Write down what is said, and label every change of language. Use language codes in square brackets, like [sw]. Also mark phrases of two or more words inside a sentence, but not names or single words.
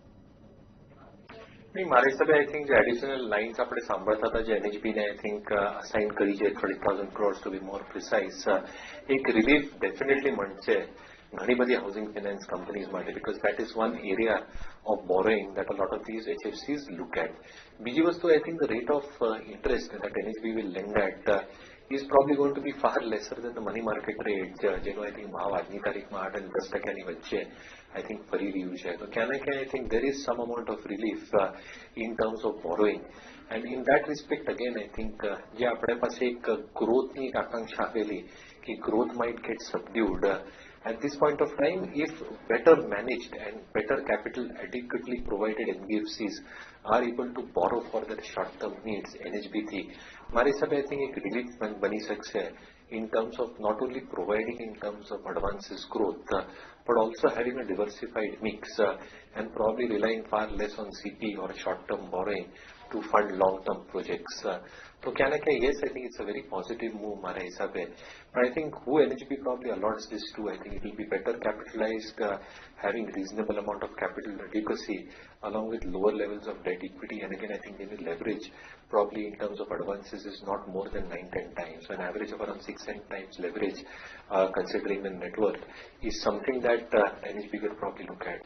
[gu] નહીં, મારા હિસાબે [en] I think [gu] જે [en] additional lines [gu] આપણે સાંભળતા હતા જે એનએચબીને [en] I think assign [gu] કરી છે 30,000 crores [en] to be more precise, [gu] એક [en] relief definitely [gu] મળશે ઘણી બધી [en] housing finance companies [gu] માટે, [en] because that is one area of borrowing that a lot of these HFCs look at. [gu] બીજી વસ્તુ [en] I think the rate of interest that NHB will lend at is probably going to be far lesser than the money market rate, જેનો I think [gu] ભાવ આજની તારીખમાં 8 અને 10% વચ્ચે [en] I think [gu] ફરી રહ્યું છે. તો ક્યાં ને ક્યાં [en] I think there is some amount of relief in terms of borrowing. And in that respect again I think [gu] જે આપણે પાસે એક ગ્રોથની એક આકાંક્ષા આવેલી કે [en] growth might get subdued, at this point of time if better managed and better capital adequately provided NBFCs are able to borrow for their short term needs NHB [gu] થી મારા હિસાબે [en] I think [gu] એક relief બની શકશે [en] in terms of not only providing in terms of advances growth but also having a diversified mix and probably relying far less on CP or short term borrowing to fund long term projects. So can I say yes, I think it's a very positive move [gu] મારા હિસાબે, [en] but I think who NHB probably allots this to, I think it will be better capitalized, having reasonable amount of capital adequacy along with lower levels of debt equity, and again I think they will leverage probably in terms of advances is not more than 9-10 times, so an average of around 6-10 times leverage considering the net worth is something that NHB will probably look at.